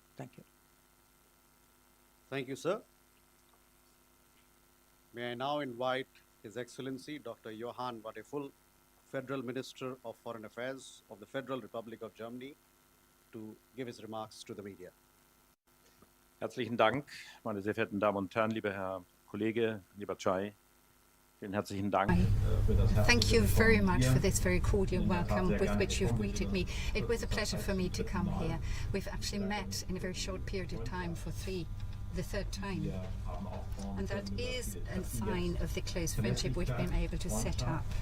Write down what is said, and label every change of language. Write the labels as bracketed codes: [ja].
[en] Thank you. Thank you, sir. May I now invite His Excellency Dr. Johann Wadephul, Federal Minister of Foreign Affairs of the Federal Republic of Germany, to give his remarks to the media. [de] Herzlichen Dank, meine sehr verehrten Damen und Herren, lieber Herr Kollege, lieber Chai. Vielen herzlichen Dank für das [en] Thank you very much for this very cordial welcome with which you've greeted me. It was a pleasure for me to come here. We've actually met in a very short period of time for the third time. And that is a sign of the close friendship we've been able to set up.